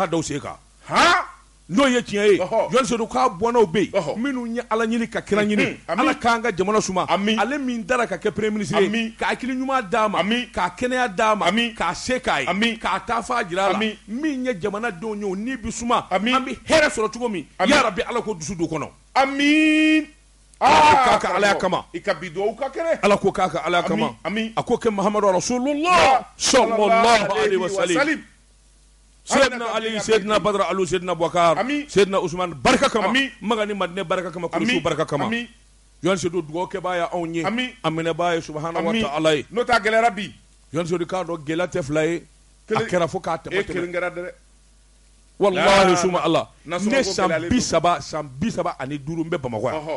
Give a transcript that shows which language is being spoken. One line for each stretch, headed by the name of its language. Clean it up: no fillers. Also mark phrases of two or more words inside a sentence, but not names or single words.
Bambara: daw sen kan n'o ye tiɲɛ ye Joansi Sedou k'a bɔnnaw bɛ yen minnu ye ala ɲini ka kira ɲini ala k'an ka jamana suma ale min dara ka kɛ
French: premier ministre
Bambara: ye k'a hakili ɲuman d'a ma k'a kɛnɛya d'a ma k'a se k'a ye k'a taafa jira a la min ye jamanadenw ye o ni bi suma an bɛ hɛrɛ sɔrɔ cogo min
Arabic: يا ربي
Bambara: ala ko dusu don kɔnɔ k'a ka alaya kama i ka bi duwawu ka kɛnɛ ala ko k'a ka alaya kama a ko kɛ
Arabic: محمد رسول الله صلى الله عليه وسلم
Bambara: Sayyidina Ali Sayyidina Badr Alu Sayyidina Boubacar Sayyidina Usman barika kama magani madine barika kama kurusu barika kama Joansi Sedou dugawu kɛbaa ye anw ye a minɛbaa ye
Arabic: سبحانه وتعالى
Bambara: ye n'o t'a gɛlɛyara bi Joansi Sedou k'a dɔn gɛlɛya tɛ fila ye a kɛra fo k'a tɛmɛ kelen kɛra dɛ wallahi suma Allah ne san 30 ani 5 n bɛ Bamakɔ yan